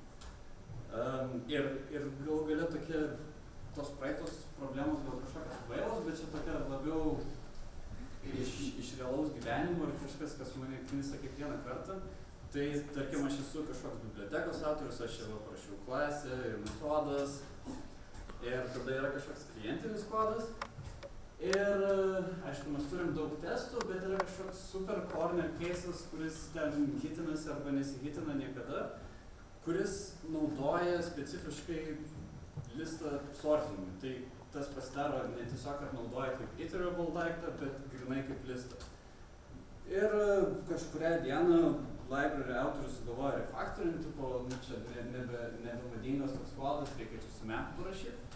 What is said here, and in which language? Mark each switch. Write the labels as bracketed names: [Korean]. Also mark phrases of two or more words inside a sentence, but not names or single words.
[Lithuanian] Ir galų gale tokie tos praeitos problemos gal kažkokios kvailos, bet čia tokia labiau iš realaus gyvenimo ir kažkas, kas mane knisa kiekvieną kartą. Tai, tarkim, aš esu kažkoks bibliotekos autorius, aš jau parašiau klasę ir metodas, ir tada yra kažkoks klientinis kodas. Ir, aišku, mes turim daug testų, bet yra kažkoks [English] super corner cases, [Lithuanian] kuris ten hitinasi arba nesihitina niekada, kuris naudoja specifiškai listą sortinimui. Tai tas pasidaro ne tiesiog, kad naudoja kaip iterable daiktą, bet grinai kaip listą. Ir kažkurią dieną library autorius sugalvoja refactorinti, tipo, čia nebemadingas toks kodas, reikia čia su map parašyti.